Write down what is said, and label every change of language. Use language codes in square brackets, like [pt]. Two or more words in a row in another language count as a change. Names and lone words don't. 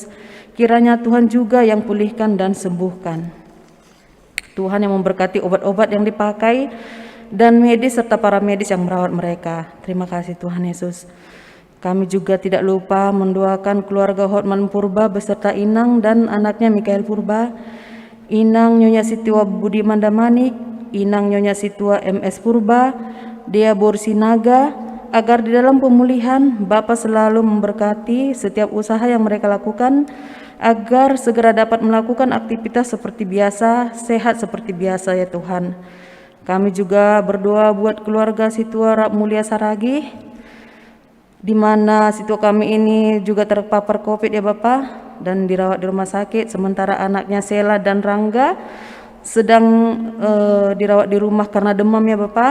[id] Kiranya Tuhan juga yang pulihkan dan sembuhkan. Tuhan yang memberkati obat-obat yang dipakai dan medis serta para medis yang merawat mereka. Terima kasih Tuhan Yesus. Kami juga tidak lupa mendoakan keluarga Hotman Purba beserta Inang dan anaknya Mikael Purba, Inang Nyonya Sitiwa Budi Mandamanik, Inang Nyonya Sitiwa MS Purba, Dea Borsinaga, agar di dalam pemulihan Bapa selalu memberkati setiap usaha yang mereka lakukan, agar segera dapat melakukan aktivitas seperti biasa, sehat seperti biasa ya Tuhan. Kami juga berdoa buat keluarga Situa Rap Mulia Saragi, di mana Situa kami ini juga terpapar COVID ya Bapak, dan dirawat di rumah sakit, sementara anaknya Sela dan Rangga sedang dirawat di rumah karena demam ya Bapak.